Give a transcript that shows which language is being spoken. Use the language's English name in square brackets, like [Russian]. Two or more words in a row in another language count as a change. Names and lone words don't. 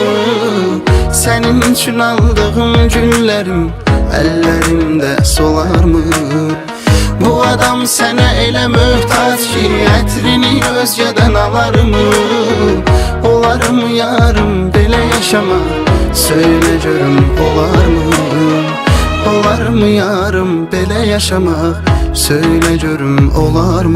[Turkish] Senin için aldığım günlerim ellerimde solar mı? [Azerbaijani] Bu adam sana elə möhtaç ki ətrini özgədən alar mı? Olar mı yarım belə yaşama? Söyle görüm olar mı? Olar mı yarım belə yaşamaq? Söyle görüm olar mı?